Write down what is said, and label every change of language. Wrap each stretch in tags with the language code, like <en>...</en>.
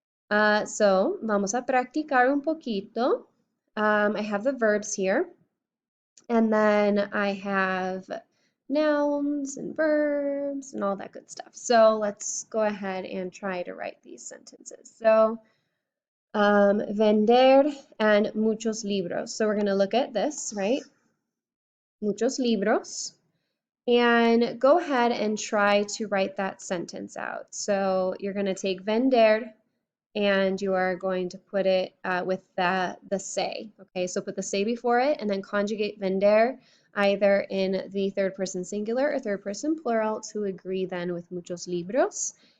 <en>So</en> <es>vamos a practicar un poquito.</es> <en>I have the verbs here, and then I have nouns and verbs and all that good stuff. So let's go ahead and try to write these sentences. So vender and</en> <es>muchos libros.</es> <en>So we're going to look at this, right?</en> <es>Muchos libros.</es> <en>And go ahead and try to write that sentence out. So you're going to take vender and you are going to put it with the se. Okay, so put the se before it and then conjugate vender either in the third person singular or third person plural to agree then with</en> <es>muchos libros.</es>